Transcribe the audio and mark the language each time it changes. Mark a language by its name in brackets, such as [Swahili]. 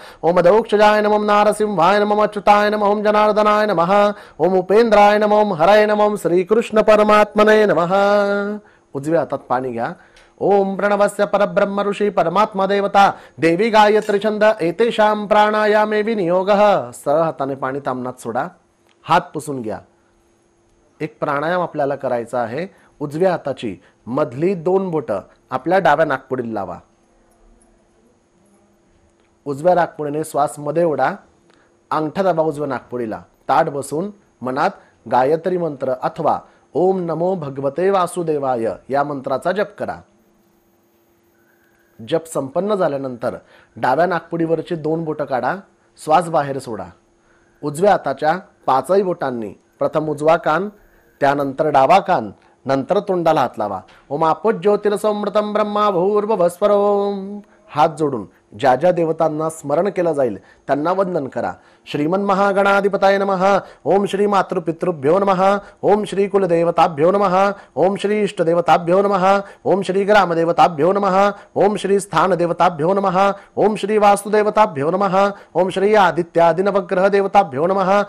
[Sanskrit] ओम दौक्षजाय नमः नारसिंहाय नमः अच्युताय नमः ओम जनार्दनाय नमः। ओम उपेंद्राय नमः हरये नमः श्रीकृष्ण परमात्मने नमः। [Marathi] उजव्या हातात पाणी घ्या। [Sanskrit] ओम प्रणवस्य परब्रह्म ऋषि परमात्मा देवता देवी गायत्री छंद एतेषां प्राणायामे विनियोगः। [Marathi] सरळ हाताने पाणी तामनात सोडा। हात पुसून घ्या। एक प्राणायाम आपल्याला करायचा आहे। उजव्या हाताची मधली 2 बोटं आपल्या डाव्या नाकपुडीला लावा। उजव्या नाकपुडीने श्वास मध्ये ओढा। अंगठा दाबा उजव्या नाकपुडीला। ताठ बसून मनात गायत्री मंत्र अथवा [Sanskrit] ओम नमो भगवते वासुदेवाय [Marathi] या मंत्राचा जप करा। जप संपन्न झाल्यानंतर डाव्या नाकपुडीवरची 2 बोटं काढा। श्वास बाहेर सोडा। उजव्या हाताच्या 5ही बोटांनी प्रथम उजवा कान, त्यानंतर डावा कान, नंतर तोंडाला हात लावा। [Sanskrit] ओम आपो ज्योतिरसमृतं ब्रह्मा भूर्भुवस्वरोम। [Marathi] हात जोडून ज्या ज्या देवतांना स्मरण केलं जाईल त्यांना वंदन करा। [Sanskrit] श्रीमन महागणाधिपताय नमः। ओम श्री मातृपितृभ्यो नमः। ओम श्री कुलदेवताभ्यो नमः। ओम श्री इष्टदेवताभ्यो नमः। ओम श्री ग्रामदेवताभ्यो नमः। ओम श्री स्थानदेवताभ्यो नमः। ओम श्री वास्तुदेवताभ्यो नमः। ओम श्री आदित्यादि नवग्रह देवताभ्यो नमः।